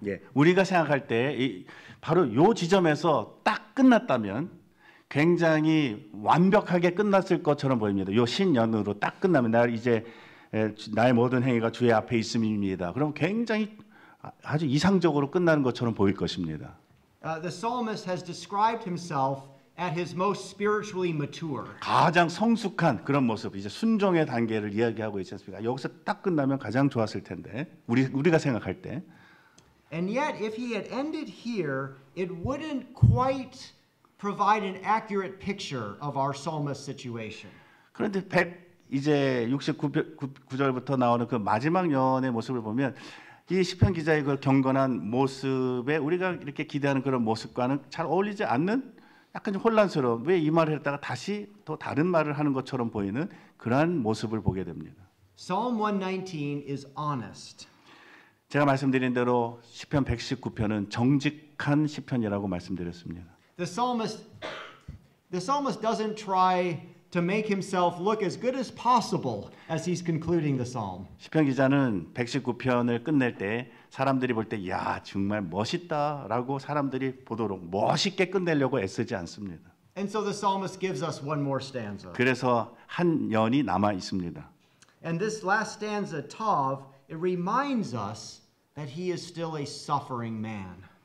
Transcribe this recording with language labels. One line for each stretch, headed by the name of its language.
Korean: 예, 우리가 생각할 때 바로 요 지점에서 딱 끝났다면 굉장히 완벽하게 끝났을 것처럼 보입니다. 요 신년으로 딱 끝나면 나 이제 나의 모든 행위가 주의 앞에 있음입니다. 그럼 굉장히 아주 이상적으로 끝나는 것처럼 보일 것입니다.
English: The psalmist has described himself at his most spiritually mature.
Korean: 가장 성숙한 그런 모습, 이제 순종의 단계를 이야기하고 있지 않습니까? 여기서 딱 끝나면 가장 좋았을 텐데 우리가 생각할 때.
English: And yet, if he had ended here, it wouldn't quite provide an accurate picture of our psalmist's situation.
Korean: 그런데 이제 69절부터 나오는 그 마지막 연의 모습을 보면 이 시편 기자의 그 경건한 모습에 우리가 이렇게 기대하는 그런 모습과는 잘 어울리지 않는 약간 좀 혼란스러운, 왜 이 말을 했다가 다시 또 다른 말을 하는 것처럼 보이는 그러한 모습을 보게 됩니다.
English: Psalm 119 is honest.
Korean: 제가 말씀드린 대로 시편 119편은 정직한 시편이라고 말씀드렸습니다.
English: The psalmist doesn't try to make himself look as good as possible as he's concluding the psalm.
Korean: 시편 기자는 119편을 끝낼 때 사람들이 볼 때 야, 정말 멋있다라고 사람들이 보도록 멋있게 끝내려고 애쓰지 않습니다.
English: And so the psalmist gives us one more stanza.
Korean: 그래서 한 연이 남아 있습니다.
English: And this last stanza, Tav, it reminds us that he is still a suffering man.